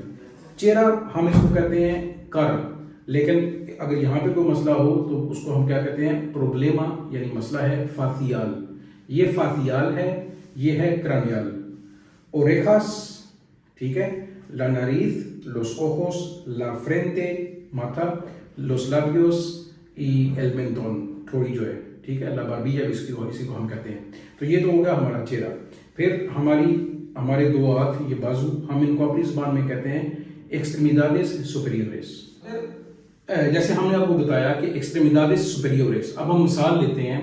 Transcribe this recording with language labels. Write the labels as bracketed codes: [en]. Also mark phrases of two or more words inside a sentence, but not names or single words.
[hi] चेहरा हम इसको कहते हैं कारा, लेकिन अगर यहाँ पे कोई मसला हो तो उसको हम क्या कहते हैं, प्रोब्लेमा, यानी मसला है फाथियाल। ये फाथियाल है, ये है क्रैनियल। [es] ओरेखास, [hi] ठीक है, [es] la nariz, los ojos, la frente, माथा, los labios y el mentón, [hi] थोड़ी जो है, ठीक है, [es] la barbilla [hi] इसी को हम कहते हैं। तो ये तो होगा हमारा चेहरा। फिर हमारे दो हाथ, ये बाजू, हम इनको अपनी ज़बान में कहते हैं [es] extremidades superiores. [hi] जैसे हमने आपको बताया कि [es] extremidades superiores, [hi] अब हम मिसाल लेते हैं।